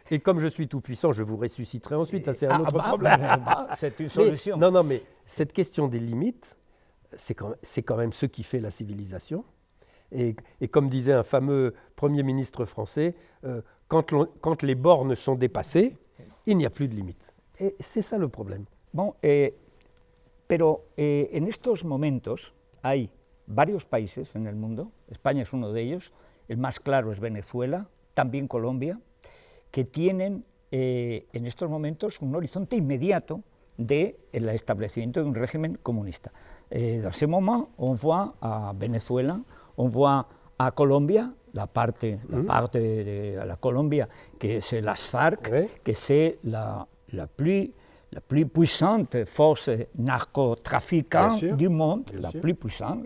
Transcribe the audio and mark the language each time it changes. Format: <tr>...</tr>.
<fr>Et comme je suis tout puissant, je vous ressusciterai ensuite, ça c'est un autre problème. C'est une solution. Non, mais cette question des limites, c'est quand même ce qui fait la civilisation. Et comme disait un fameux Premier ministre français, quand les bornes sont dépassées, il n'y a plus de limites. Et c'est ça le problème.</fr> <es>Bon, pero en estos momentos hay varios países en el mundo, España es uno de ellos, el más claro es Venezuela, también Colombia, que tienen en estos momentos un horizonte inmediato del establecimiento de un régimen comunista.</es> <fr>Dans ce moment, on voit à Venezuela, on voit à Colombia, la part de la Colombia, que c'est las FARC, oui. Que c'est la plus puissante force narcotrafiquante du monde, la plus puissante.</fr>